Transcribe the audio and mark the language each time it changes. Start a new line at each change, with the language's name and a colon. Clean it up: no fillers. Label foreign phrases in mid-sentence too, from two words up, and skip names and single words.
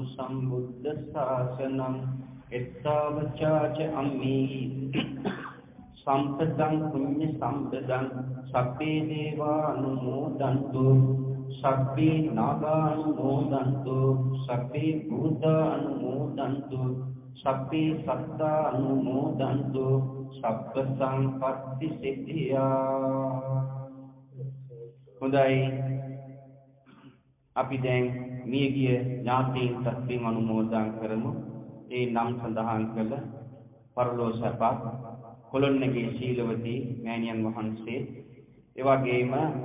Pali: සම්බුද්ධ ශාසනං එත්තවචාච අම්මේ සම්පතං පුඤ්ඤ සම්පදං සබ්බේ දේවානුමෝදන්තු සබ්බේ නාගානුමෝදන්තු සබ්බේ භූතානුමෝදන්තු සබ්බේ සත්තානුමෝදන්තු සබ්බ සංපත්ති සිද්ධියා.
Sinhala: හොඳයි, අපි දැන් මියගිය ඥාතීන්ට පින් අනුමෝදන් කරමු. ඒ නම් සඳහන් කළ පරලෝ සපක් කොළොන්නගේ ශීලවතී මෑණියන් වහන්සේ, ඒ වගේම